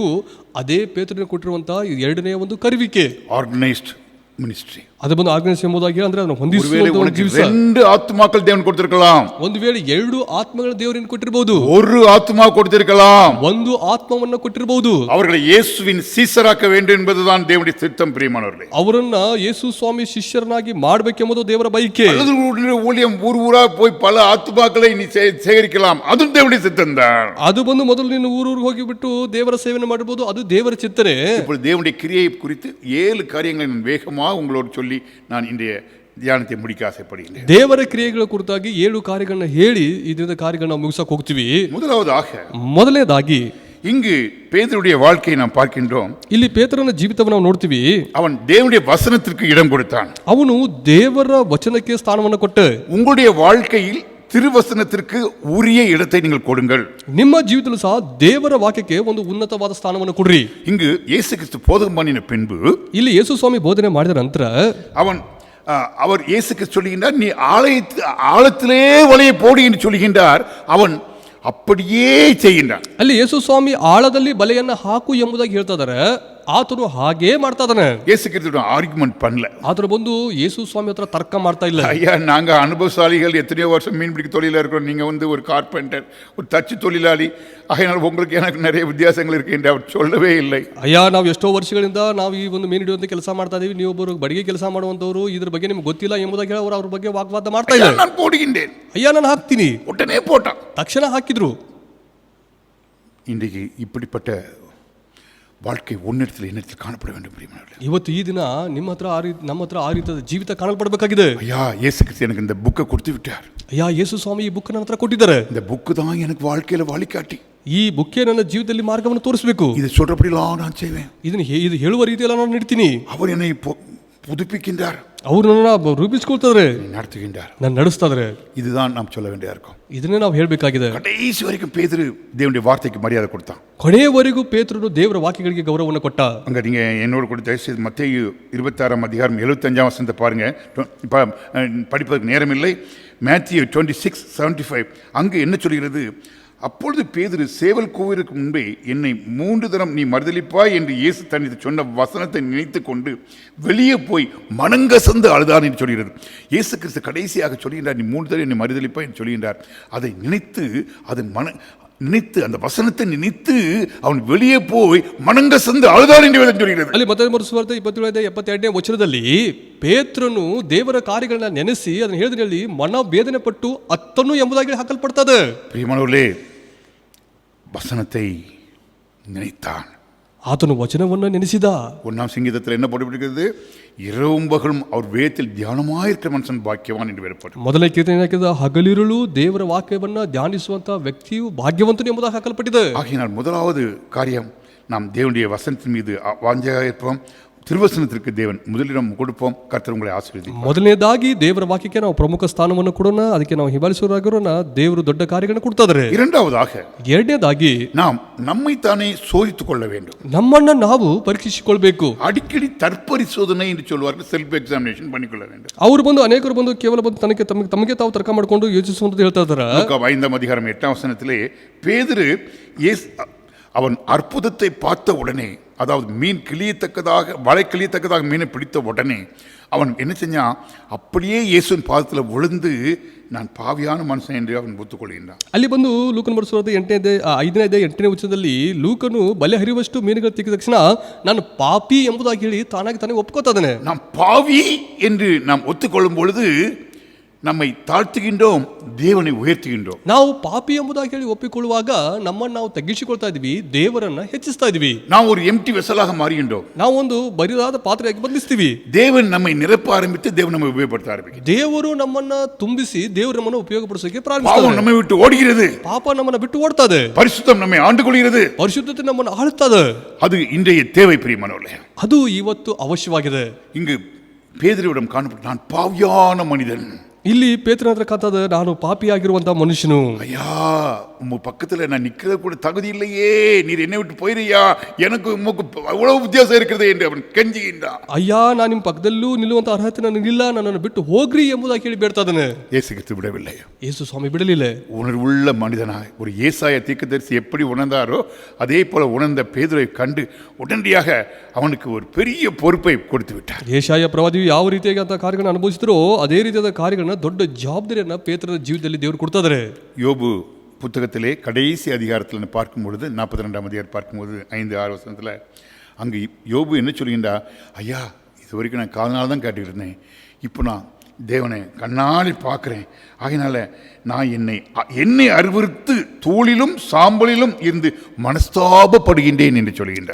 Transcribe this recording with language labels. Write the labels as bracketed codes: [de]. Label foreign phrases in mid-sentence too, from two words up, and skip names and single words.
[kn] ಅದೇ ಪೇತ್ರನಿಗೆ ಕೊಟ್ಟಿರುವಂತಹ 2ನೇ ಒಂದು ಕರುವಿಕೆ, [en] organised ministry. [kn] ಅದು ಬಂದು ಆರ್ಗನೈಸ್ ಎಂಬುದಾಗಿ ಅಂದ್ರೆ ಅದನ್ನು ಹೊಂದಿಸುವಂತ ಒಂದು ಜೀವಿಸ. [ta] 2 ஆத்துமாக்கள் தேவன் கொடுத்திருக்கலாம். [kn] ಒಂದು ವೇಳೆ 2 ಆತ್ಮಗಳ ದೇವರಿಗೆ ಕೊಟ್ಟಿರಬಹುದು. [ta] 1 ஆத்துமா கொடுத்திருக்கலாம். [kn] ಒಂದು ಆತ್ಮವನ್ನ ಕೊಟ್ಟಿರಬಹುದು. [ta] அவர்களை இயேசுவின் சீசராக்க வேண்டும் என்பதுதான் தேவனுடைய திட்டம். பிரியமானவர்களே, [kn] ಅವರನ್ನ ಯೇಸು ಸ್ವಾಮಿ ಶಿಷ್ಯರನ್ನಾಗಿ ಮಾಡಬೇಕೆಂಬುದು ದೇವರ ಬಯಕೆ. [ta] ஊழியம் ஊர் ஊரா போய் பல ஆத்துமாக்களை நீ சேகரிக்கலாம், அதுவும் தேவனுடைய சித்தம் தான். [kn] ಅದು ಬಂದು ಮೊದಲು ನೀನು ಊರೂರಿಗೆ ಹೋಗಿಬಿಟ್ಟು ದೇವರ ಸೇವೆಯನ್ನು ಮಾಡಬಹುದು, ಅದು ದೇವರ ಚಿತ್ತನೆ. [ta] இப்பொழுது தேவனுடைய கிரியை குறித்து 7 காரியங்களை நான் வேகமாக உங்களோடு சொல்லி நான் இன்றைய தியானத்தை முடிக்க ஆசைப்படுகிறேன். [kn] ದೇವರ ಕ್ರಿಯೆಗಳ ಕುರಿತಾಗಿ 7 ಕಾರ್ಯಗಳನ್ನ ಹೇಳಿ ಇದರಿಂದ ಕಾರ್ಯಗಳನ್ನ ಮುಗಿಸಕ್ಕೆ ಹೋಗ್ತೀವಿ. ಮೊದಲನೇದಾಗಿ [ta] இங்கு பேதுருடைய வாழ்க்கையை நாம் பார்க்கின்றோம். [kn] ಇಲ್ಲಿ ಪೇತ್ರನ ಜೀವಿತವನ್ನು ನಾವು ನೋಡ್ತೀವಿ. [ta] அவன் தேவனுடைய வசனத்திற்கு இடம் கொடுத்தான். [kn] ಅವನು ದೇವರ ವಚನಕ್ಕೆ ಸ್ಥಾನವನ್ನು ಕೊಟ್ಟ. [ta] உங்களுடைய வாழ்க்கையில் திருவசனத்திற்கு உரிய இடத்தை நீங்கள் கொடுங்கள். [kn] ನಿಮ್ಮ ಜೀವಿತದಲ್ಲೂ ಸಹ ದೇವರ ವಾಕ್ಯಕ್ಕೆ ಒಂದು ಉನ್ನತವಾದ ಸ್ಥಾನವನ್ನು ಕೊಡ್ರಿ. [ta] இங்கு இயேசு கிறிஸ்து போதகம் பண்ணின பின்பு, [kn] ಇಲ್ಲಿ ಯೇಸು ಸ್ವಾಮಿ ಬೋಧನೆ ಮಾಡಿದ ನಂತರ [ta] அவர் இயேசு கிறிஸ்து சொல்லுகின்றார், நீ ஆழத்திலே வலையை போடு என்று சொல்லுகின்றார். அவன் அப்படியே செய்கின்றான். [kn] ಅಲ್ಲಿ ಯೇಸು ಸ್ವಾಮಿ ಆಳದಲ್ಲಿ ಬಲೆಯನ್ನ ಹಾಕು ಎಂಬುದಾಗಿ ಹೇಳ್ತಾ ಇದ್ದಾರೆ. ಆತನು ಹಾಗೇ ಮಾಡ್ತಾ ಇದ್ದಾನೆ. [ta] இயேசு கிறிஸ்து ஆர்குமெண்ட் பண்ணல. [kn] ಆತರ ಬಂದು ಯೇಸು ಸ್ವಾಮಿ ಹತ್ರ ತರ್ಕ ಮಾಡ್ತಾ ಇಲ್ಲ. [ta] ஐயா, நாங்க அனுபவசாலிகள், எத்தனையோ வருஷம் மீன் பிடிக்க தொழில இருக்கிறோம், நீங்க வந்து ஒரு கார்பெண்டர், ஒரு தச்சு தொழிலாளி, அதனால உங்களுக்கு எனக்கு நிறைய வித்தியாசங்கள் இருக்கு என்று அவர் சொல்லவே இல்லை. [kn] ಅಯ್ಯ, ನಾವು ಎಷ್ಟೋ ವರ್ಷಗಳಿಂದ ನಾವು ಈ ಒಂದು ಮೀನು ಹಿಡಿಯುವಂತ ಕೆಲಸ ಮಾಡ್ತಾ ಇದೀವಿ, ನೀವು ಒಬ್ಬರು ಬಡಿಗೆ ಕೆಲಸ ಮಾಡುವಂತವರು, ಇದ್ರ ಬಗ್ಗೆ ನಿಮ್ಗೆ ಗೊತ್ತಿಲ್ಲ ಎಂಬುದಾಗಿ ಅವರು ಅವ್ರ ಬಗ್ಗೆ ವಾಗ್ವಾದ ಮಾಡ್ತಾ ಇಲ್ಲ. [ta] ನಾನು போடுகின்றேன், [kn] ಅಯ್ಯ ನಾನು ಹಾಕ್ತೀನಿ, [ta] உடனே போட்டான், [kn] ತಕ್ಷಣ ಹಾಕಿದ್ರು. [ta] இன்றைக்கு இப்படிப்பட்ட வாழ்க்கை உன்னிடத்தில் என்னிடத்தில் காணப்பட வேண்டும். [kn] ಇವತ್ತು ಈ ದಿನ ನಿಮ್ಮ ಹತ್ರ ನಮ್ಮ ಹತ್ರ ಆ ರೀತಿಯ ಜೀವಿತ ಕಾಣಲ್ಪಡಬೇಕಾಗಿದೆ. [ta] ஐயா, இயேசு கிறிஸ்து எனக்கு இந்த புக்கை கொடுத்து விட்டார். [kn] ಅಯ್ಯ, ಯೇಸು ಸ್ವಾಮಿ ಈ ಬುಕ್ ನನ್ನ ಹತ್ರ ಕೊಟ್ಟಿದ್ದಾರೆ. [ta] இந்த புக்கு தான் எனக்கு வாழ்க்கையில வழிகாட்டி. [kn] ಈ ಬುಕ್ಕೇ ನನ್ನ ಜೀವಿತದಲ್ಲಿ ಮಾರ್ಗವನ್ನು ತೋರಿಸಬೇಕು. [ta] இது சொல்றபடிலாம் நான் செய்வேன். [kn] ಇದು ಹೇಳುವ ರೀತಿಯಲ್ಲಿ ನಾನು ನಡ್ತೀನಿ. [ta] அவர் என்னை புதுப்பிக்கின்றார். [kn] ಅವರು ನನ್ನ ರೂಪಿಸಿಕೊಳ್ತಾರೆ, [ta] நடத்துகின்றார், [kn] ನಾನು ನಡೆಸ್ತಾರೆ. [ta] இதுதான் நாம் சொல்ல வேண்டியதா இருக்கும். [kn] ಇದನ್ನೇ ನಾವು ಹೇಳಬೇಕಾಗಿದೆ. [ta] கடைசி வரைக்கும் பேதுரு தேவனுடைய வார்த்தைக்கு மரியாதை கொடுத்தான். [kn] ಕೊನೆಯವರೆಗೂ ಪೇತ್ರನು ದೇವರ ವಾಕ್ಯಗಳಿಗೆ ಗೌರವವನ್ನು ಕೊಟ್ಟ. [ta] அங்க நீங்க என்னோட கூட தயவுசெய்து மத்தேயு 26ஆம் அதிகாரம் 75ஆம் வசனத்தை பாருங்க. இப்ப படிப்பதற்கு நேரம் இல்லை. மேத்யூ 26:75 அங்கு என்ன சொல்கிறது? அப்பொழுது பேதுரு சேவல் கூவிற்கு முன்பே என்னை 3 தரம் நீ மறுதலிப்பாய் என்று இயேசு தன்னிட்டு சொன்ன வசனத்தை நினைத்து கொண்டு வெளியே போய் மனங்கசந்து அழுதான் என்று சொல்கிறது. இயேசு கிறிஸ்து கடைசியாக சொல்கின்றார், நீ 3 தரம் என்னை மறுதலிப்பாய் என்று சொல்கின்றார். அதை நினைத்து அந்த வசனத்தை நினைத்து அவன் வெளியே போய் மனங்கசந்து அழுதான் என்று சொல்கிறது. [kn] ಅಲ್ಲಿ ಮತ್ತಾಯ ಸುವಾರ್ತೆ 27ನೇ ವಚನದಲ್ಲಿ ಪೇತ್ರನು ದೇವರ ಕಾರ್ಯಗಳನ್ನ ನೆನೆಸಿ ಅದನ್ನು ಹೇಳಿದಲ್ಲಿ ಮನ ವೇದನೆ ಪಟ್ಟು ಅತ್ತನು ಎಂಬುದಾಗಿ ಹಾಕಲ್ಪಡ್ತದೆ. ಪ್ರಿಯಮಾನವರೇ, [ta] வசனத்தை நினைத்தான், [kn] ಆತನು ವಚನವನ್ನು ನೆನೆಸಿದ. [ta] 1ஆம் சங்கீதத்தில் என்ன போடப்பட்டிருக்கிறது? இரவும் பகலும் அவர் வேதத்தில் தியானமாயிருக்கிற மனுஷன் பாக்கியவான் என்று வெளிப்படும். ಮೊದಲನೇ ಕೀರ್ತನೆ ಏನಾಗಿದೆ, ಹಗಲಿರುಳು ದೇವರ ವಾಕ್ಯವನ್ನ ಧ್ಯಾನಿಸುವಂತ ವ್ಯಕ್ತಿಯು ಭಾಗ್ಯವಂತನು ಎಂಬುದಾಗಿ ಹಾಕಲ್ಪಟ್ಟಿದೆ. ஆகையினால் முதலாவது காரியம், நாம் தேவனுடைய வசனத்தின் மீது வாஞ்சையாக இருப்போம். திருவசனத்திற்கு தேவன் முதலிடம் கொடுப்போம். கர்த்தர் உங்களை ஆசீர்வதிப்பார். [kn] ಮೊದಲನೇದಾಗಿ ದೇವರ ವಾಕ್ಯಕ್ಕೆ ನಾವು ಪ್ರಮುಖ ಸ್ಥಾನವನ್ನು ಕೊಡೋಣ, ಅದಕ್ಕೆ ನಾವು ಹಿಂಬಾಲಿಸುವವರಾಗಿರೋಣ. ದೇವರು ದೊಡ್ಡ ಕಾರ್ಯಗಳನ್ನು ಕೊಡ್ತಾರೆ. [ta] இரண்டாவதாக, [kn] ಎರಡನೇದಾಗಿ [ta] நாம் நம்மை தானே சோதித்துக் கொள்ள வேண்டும். [kn] ನಮ್ಮನ್ನ ನಾವು ಪರೀಕ್ಷಿಸಿಕೊಳ್ಬೇಕು. [ta] அடிக்கடி தற்பரிசோதனை என்று சொல்வார்கள், [en] self examination [ta] பண்ணிக்கொள்ள வேண்டும். [kn] ಅವರು ಬಂದು ಅನೇಕರು ಬಂದು ಕೇವಲ ಬಂದು ತಮಗೆ ತಾವು ತರ್ಕ ಮಾಡಿಕೊಂಡು ಯೋಚಿಸುವಂತ ಹೇಳ್ತಾ ಇದ್ದಾರೆ. [ta] லூக்கா 5:8 பேதுரு அவன் அற்புதத்தை பார்த்த உடனே, அதாவது மீன் கிளியத்தக்கதாக, வலை கிளியத்தக்கதாக மீனை பிடித்த உடனே அவன் என்ன செஞ்சான், அப்படியே இயேசுவின் பாதத்தில் விழுந்து நான் பாவியான மனுஷன் என்று அவன் ஒத்துக்கொள்கின்றான். [kn] ಅಲ್ಲಿ ಬಂದು ಲೂಕನ ಬರೆಸುವ 5ನೇ ವಚನದಲ್ಲಿ ಲೂಕನು ಬಲೆ ಹರಿಯುವಷ್ಟು ಮೀನುಗಳು ತಿಕ್ಕಿದ ತಕ್ಷಣ ನಾನು ಪಾಪಿ ಎಂಬುದಾಗಿ ಹೇಳಿ ತಾನಾಗಿ ತಾನೇ ಒಪ್ಕೋತಾ ಇದ್ದಾನೆ. [ta] நாம் பாவி என்று நாம் ஒத்துக்கொள்ளும் பொழுது நம்மை தாழ்த்துகின்றோம், தேவனை உயர்த்துகின்றோம். [kn] ನಾವು ಪಾಪಿ ಎಂಬುದಾಗಿ ಹೇಳಿ ಒಪ್ಪಿಕೊಳ್ಳುವಾಗ ನಮ್ಮನ್ನು ನಾವು ತಗ್ಗಿಸಿಕೊಳ್ತಾ ಇದೀವಿ, ದೇವರನ್ನ ಹೆಚ್ಚಿಸ್ತಾ ಇದೀವಿ. [ta] நாம் ஒரு [en] empty vesselஆக [ta] மாறுகின்றோம். [kn] ನಾವು ಒಂದು ಬರಿದಾದ ಪಾತ್ರೆಯಾಗಿ ಬದಲಿಸ್ತೀವಿ. [ta] தேவன் நம்மை நிரப்ப ஆரம்பித்து தேவன் நம்மை உபயோகப்படுத்த ஆரம்பிக்கும். [kn] ದೇವರು ನಮ್ಮನ್ನ ತುಂಬಿಸಿ ದೇವರು ನಮ್ಮನ್ನು ಉಪಯೋಗಪಡಿಸೋಕೆ [ta] பாவம் [kn] ಪ್ರಾರಂಭಿಸ್ತಾನೆ. [ta] நம்மை விட்டு ஓடுகிறது, [kn] ಪಾಪ ನಮ್ಮನ್ನ ಬಿಟ್ಟು ಓಡ್ತದೆ, [ta] பரிசுத்தம் நம்மை ஆண்டு கொள்கிறது. [kn] ಪರಿಶುದ್ಧತೆ ನಮ್ಮನ್ನು ಆಳುತ್ತದೆ. [ta] அது இன்றைய தேவை பிரியமானவர்களே. [kn] ಅದು ಇವತ್ತು ಅವಶ್ಯವಾಗಿದೆ. [ta] இங்கு பேதுருவிடம் காணப்பட்ட நான் பாவியான மனிதன். [kn] ಇಲ್ಲಿ ಪೇತ್ರನ ಹತ್ರ ಕಾತದ, ನಾನು ಪಾಪಿಯಾಗಿರುವಂತಹ ಮನುಷ್ಯನು. [ta] ஐயா, உங்க பக்கத்துல நான் நிக்கிறது கூட தகுதி இல்லையே, நீர் என்னை விட்டு போயிரியா, எனக்கு உமக்கு அவ்வளவு வித்தியாசம் இருக்கிறது என்று அவன் கெஞ்சுகின்றான். [kn] ಅಯ್ಯ, ನಾನು ನಿಮ್ಮ ಪಕ್ಕದಲ್ಲೂ ನಿಲ್ಲುವಂತ ಅರ್ಹತೆ ನನಗಿಲ್ಲ, ನನ್ನನ್ನು ಬಿಟ್ಟು ಹೋಗ್ರಿ ಎಂಬುದಾಗಿ ಹೇಳಿ ಬೇಡ್ತಾ ಇದ್ದಾನೆ. [ta] இயேசு கிறிஸ்து விடவில்லை. [kn] ಯೇಸು ಸ್ವಾಮಿ ಬಿಡಲಿಲ್ಲ. [ta] உணர்வுள்ள மனிதனாய் ஒரு ஏசாயா தீர்க்கதரிசி எப்படி உணர்ந்தாரோ அதே போல உணர்ந்த பேதுரை கண்டு உடனடியாக அவனுக்கு ஒரு பெரிய பொறுப்பை கொடுத்து விட்டார். [kn] ಯೆಶಾಯ ಪ್ರವಾದಿಯು ಯಾವ ರೀತಿಯಾಗಿ ಅಂತ ಕಾರ್ಯಗಳನ್ನು ಅನುಭವಿಸಿದ್ರೋ ಅದೇ ರೀತಿಯಾದ ಕಾರ್ಯಗಳನ್ನ, ದೊಡ್ಡ ಜವಾಬ್ದಾರಿಯನ್ನ ಪೇತ್ರನ ಜೀವಿತದಲ್ಲಿ ದೇವರು ಕೊಡ್ತಾ ಇದ್ದಾರೆ. [ta] யோபு புத்தகத்திலே கடைசி அதிகாரத்தில் பார்க்கும் பொழுது 42ஆம் அதிகாரம் பார்க்கும்போது 5-6 வசனத்தில் அங்கு யோபு என்ன சொல்கின்றா, ஐயா, இது வரைக்கும் நான் கால்நாள் தான் கேட்டுக்கிட்டு இருந்தேன், இப்போ நான் தேவனை கண்ணாடி பார்க்குறேன், ஆகையினால நான் என்னை அறிவுறுத்து தூளிலும் சாம்பலிலும் இருந்து மனஸ்தாபப்படுகின்றேன் என்று சொல்கின்றார்.